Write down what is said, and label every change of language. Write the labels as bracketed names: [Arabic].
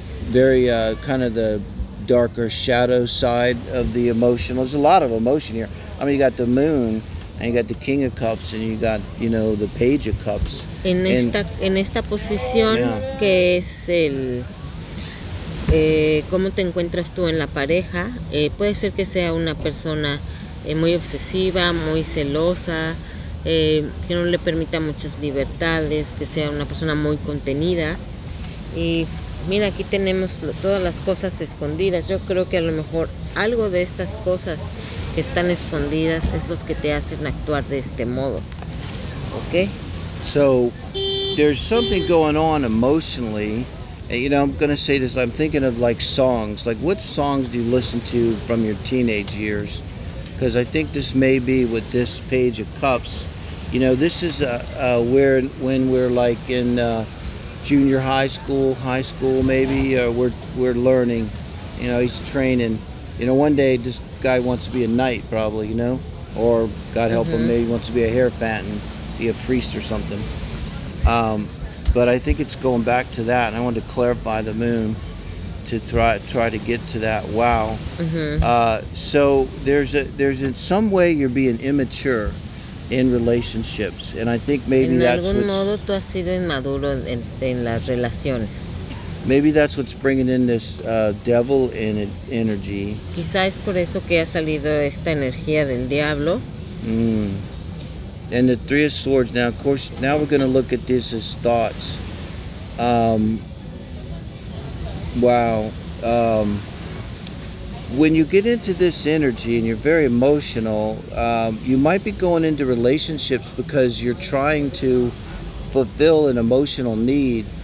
[English] Very kind of the darker shadow side of the emotional. There's a lot of emotion here. I mean, you got the moon, and you got the King of Cups, and you got, the Page of Cups. [Spanish] En esta posición, que es el cómo te encuentras tú en la pareja, puede ser que sea una persona muy obsesiva, muy celosa, que no le permita muchas libertades, que sea una persona muy contenida. Y mira, aquí tenemos todas las cosas escondidas. Yo creo que a lo mejor algo de estas cosas que están escondidas es los que te hacen actuar de este modo. [English] So there's something going on emotionally. I'm going to say this, I'm thinking of songs. What songs do you listen to from your teenage years? Because I think this may be with this Page of Cups. This is when we're in junior high school maybe, we're learning. He's training. One day this guy wants to be a knight probably, or God help him, maybe wants to be a hierophant and be a priest or something. But I think it's going back to that, and I wanted to clarify the moon to try to get to that. Wow. Ujú. So there's in some way you're being immature in relationships, and I think maybe [Spanish] En [English] that's [Spanish] algún [English] what's [Spanish] modo tú has sido inmaduro en las relaciones. [English] bringing in this devil energy. [Spanish] Quizá es por eso que ha salido esta energía del diablo. [English] Mm. And the Three of Swords. Now, of course, now we're going to look at this as thoughts. Wow. When you get into this energy and you're very emotional, you might be going into relationships because you're trying to fulfill an emotional need.